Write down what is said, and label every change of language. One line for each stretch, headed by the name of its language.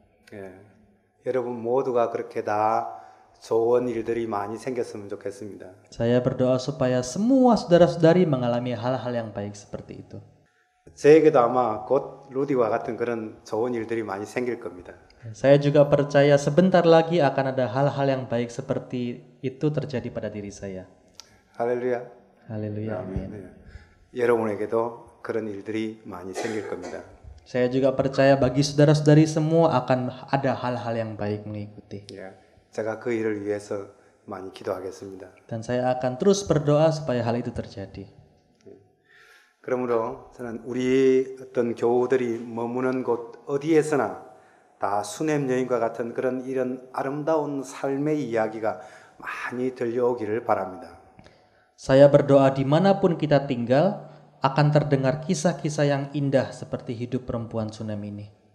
Korean: 예, 여러분 모두가 그렇게 다 좋은 일들이 많이 생겼으면 좋겠습니다.
Indonesian: Saya berdoa supaya semua saudara-saudari mengalami hal-hal yang baik seperti itu.
Korean: 저에게도 아마 곧 루디와 같은 그런 좋은 일들이 많이 생길 겁니다.
Indonesian: Saya juga percaya sebentar lagi akan ada hal-hal yang baik seperti itu terjadi pada diri saya.
Korean: 할렐루야.
Indonesian: Haleluya, amin.
Korean: 네. 여러분에게도 그런 일들이 많이 생길 겁니다.
Indonesian: Saya juga percaya bagi saudara-saudari semua akan ada hal-hal yang baik mengikuti.
Korean: 예, 제가 그 일을 위해서 많이 기도하겠습니다.
Indonesian: Dan saya akan terus berdoa supaya hal itu terjadi.
Korean: 그러므로 저는 우리 어떤 교우들이 머무는 곳 어디에서나 다 수냄 여인과 같은 이런 아름다운 삶의 이야기가 많이 들려오기를 바랍니다.
Indonesian: Saya berdoa dimanapun kita tinggal akan terdengar kisah-kisah yang indah seperti hidup perempuan Sunem ini.